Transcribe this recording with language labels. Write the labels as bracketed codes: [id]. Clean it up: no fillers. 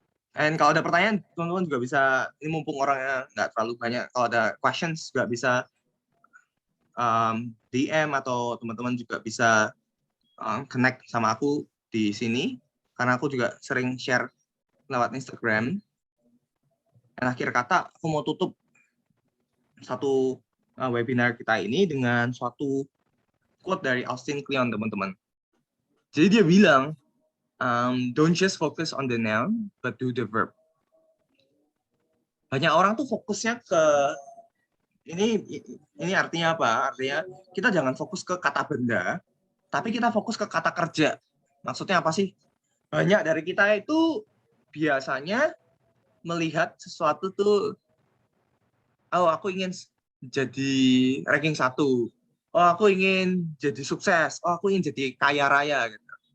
[id] Dan kalau ada pertanyaan, teman-teman juga bisa, ini mumpung orangnya nggak terlalu banyak, kalau ada questions juga bisa DM, atau teman-teman juga bisa connect sama aku di sini, karena aku juga sering share lewat Instagram. Dan akhir kata, aku mau tutup satu webinar kita ini dengan suatu quote dari Austin Kleon, teman-teman. Jadi dia bilang, [en] don't just focus on the noun, but do the verb. [id] Banyak orang tuh fokusnya ke ini artinya apa? Artinya kita jangan fokus ke kata benda, tapi kita fokus ke kata kerja. Maksudnya apa sih? Banyak dari kita itu biasanya melihat sesuatu tuh, oh aku ingin jadi ranking 1, oh aku ingin jadi sukses, oh aku ingin jadi kaya raya gitu.